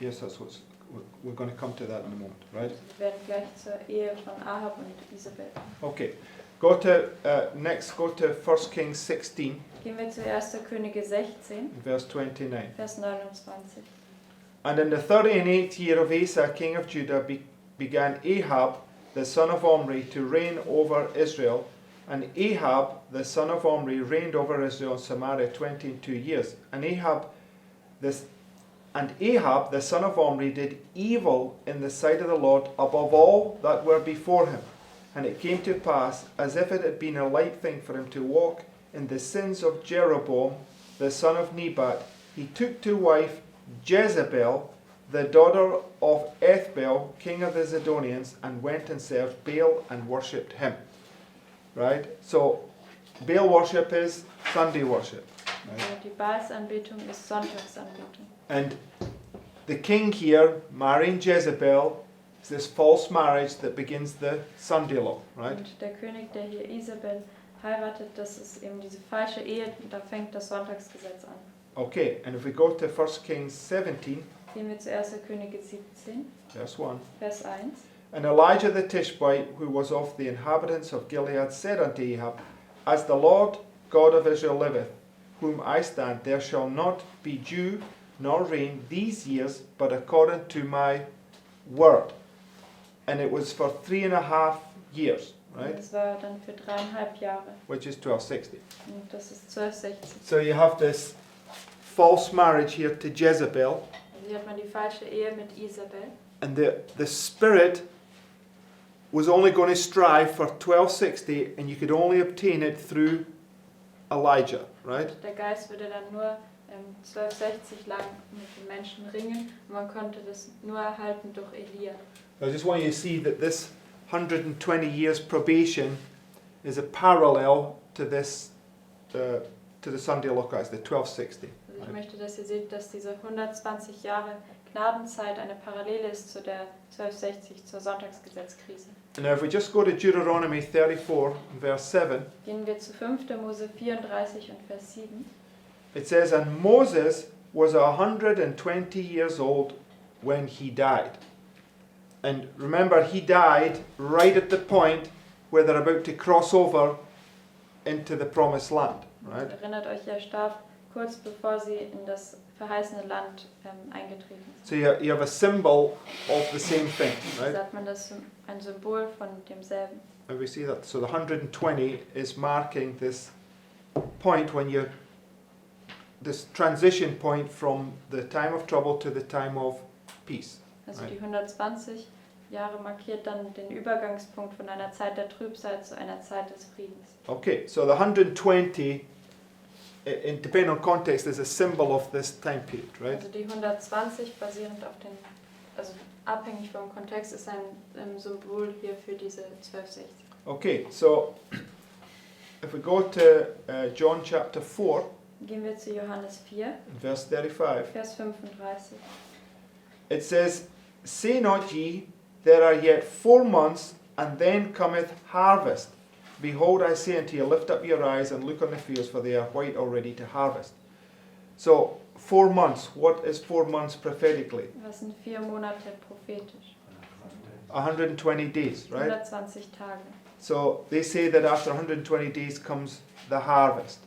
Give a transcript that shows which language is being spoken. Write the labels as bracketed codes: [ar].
[en] Yes, we're going to come to that in a moment, right? [de] Wir werden gleich zur Ehe von Ahab und Isabel. [en] Okay, next go to 1 Kings 16, [de] Gehen wir zu 1. Könige 16, [en] verse 29. [de] Vers 29. [en] "And in the 38th year of Asa, king of Judah, began Ahab, the son of Omri, to reign over Israel. And Ahab, the son of Omri, reigned over Israel and Samaria 22 years. And Ahab, the son of Omri, did evil in the sight of the Lord above all that were before him. And it came to pass, as if it had been a light thing for him to walk in the sins of Jeroboam, the son of Nebat, he took to wife Jezebel, the daughter of Ethbaal, king of the Zidonians, and went and served Baal and worshipped him." Right? So, Baal worship is Sunday worship. Right? [de] Also die Baalsanbetung ist Sonntagsanbetung. [en] And the king here, marrying Jezebel, is this false marriage that begins the Sunday law. Right? [de] Und der König, der hier Isabel heiratet, das ist eben diese falsche Ehe, und da fängt das Sonntagsgesetz an. [en] Okay, and if we go to 1 Kings 17, [de] Gehen wir zu 1. Könige 17, [en] verse 1. [de] Vers 1. [en] And Elijah the Tishbite, who was of the inhabitants of Gilead, said unto Ahab, As the Lord God of Israel liveth, whom I stand, there shall not be dew nor rain these years, but according to my word. And it was for 3.5 years, right? [de] Das war dann für 3,5 Jahre. [en] Which is 1260. [de] Und das ist 1260. [en] So you have this false marriage here to Jezebel, [de] Also hier hat man die falsche Ehe mit Isabel. [en] and the spirit was only going to strive for 1260, and you could only obtain it through Elijah, right? [de] Der Geist würde dann nur 1260 lang mit den Menschen ringen und man konnte das nur erhalten durch Elia. [en] I just want you to see that this 120 years probation is a parallel to this, to the Sunday Lookouts, the 1260. [de] Also ich möchte, dass ihr seht, dass diese 120 Jahre Gnadenzeit eine Parallele ist zu der 1260, zur Sonntagsgesetzkrise. [en] And now if we just go to Deuteronomy 34, verse 7, [de] Gehen wir zu 5. Mose 34 und Vers 7. [en] it says, And Moses was 120 years old when he died. And remember, he died right at the point where they're about to cross over into the promised land, right? [de] Erinnert euch, er starb kurz bevor sie in das verheißene Land eingetreten sind. [en] So you have a symbol of the same thing, right? [de] Sagt man das ein Symbol von demselben. [en] And we see that. So the 120 is marking this point when you, this transition point from the time of trouble to the time of peace. [de] Also die 120 Jahre markiert dann den Übergangspunkt von einer Zeit der Trübsal zu einer Zeit des Friedens. [en] Okay, so the 120, depending on context, is a symbol of this time period, right? [de] Also die 120 basierend auf den, also abhängig vom Kontext, ist ein Symbol hier für diese 1260. [en] Okay, so if we go to John chapter 4, [de] Gehen wir zu Johannes 4, [en] verse 35, [de] Vers 35. [en] it says, Say not ye, there are yet 4 months, and then cometh harvest. Behold, I say unto you, lift up your eyes and look on the fields, for they are white already to harvest. So, 4 months. What is 4 months prophetically? [de] Was sind 4 Monate prophetisch? [en] 120 days, right? [de] 120 Tage. [en] So, they say that after 120 days comes the harvest,